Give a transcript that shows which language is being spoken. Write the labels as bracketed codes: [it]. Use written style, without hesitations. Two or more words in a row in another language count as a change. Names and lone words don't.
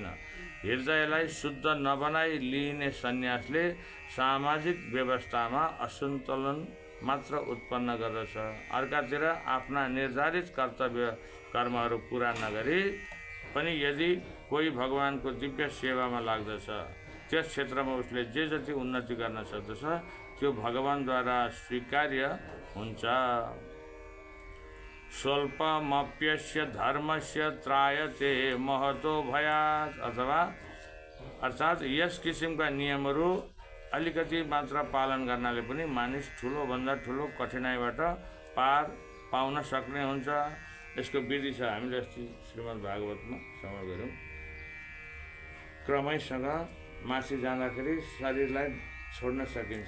[ne] हृदयलाई शुद्ध नबनाई लिइने सन्यासले सामाजिक व्यवस्थामा असन्तुलन मात्र उत्पन्न गर्दछ। अर्कातिर आफ्ना निर्धारित कर्तव्य कर्महरू पुरा नगरी पनि यदि कोही भगवानको दिव्य सेवामा लाग्दछ, त्यस क्षेत्रमा उसले जे जति उन्नति गर्न सक्दछ त्यो भगवानद्वारा स्वीकार्य हुन्छ। [sa] स्वल्पमप्यस्य धर्मस्य त्रायते महतो भयात्, [ne] अर्थात् यस किसिमका नियमहरू अलिकति मात्र पालन गर्नाले पनि मानिस ठुलोभन्दा ठुलो कठिनाइबाट पार पाउन सक्ने हुन्छ। यसको विधि छ, हामीले अस्ति श्रीमद् भागवतमा श्रवण गऱ्यौँ। क्रमैसँग माथि जाँदाखेरि शरीरलाई छोड्न सकिन्छ।